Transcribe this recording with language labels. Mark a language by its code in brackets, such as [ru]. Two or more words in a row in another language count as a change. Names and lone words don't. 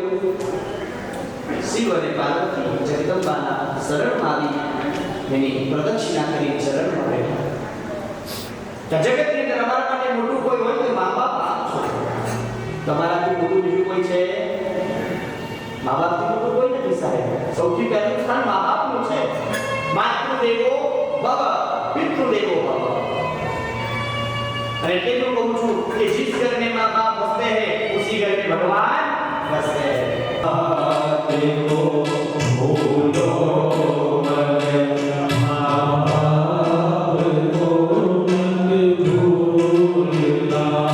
[gu] શિવ અને પાર્વતી જગદંબાના શરણમાં આવી એની પ્રદક્ષિણા કરી ચરણમાં બેઠા. જગતની અંદર અમારા માટે મોટું કોઈ હોય તો મા બાપ આપશો. તમારાથી મોટું બીજું કોઈ છે? મા બાપથી મોટું કોઈ નથી સાહેબ. સૌથી પહેલું સ્થાન મા બાપનું છે. [sa] માતૃદેવો ભવ पितृदेवो भव. [hi] अरे तेरे को पूछूं कि जिस घर में माँ बाप बसते हैं उसी घर में भगवान बसते हैं. देखो भूलो मत माँ बाप को मत भूलना.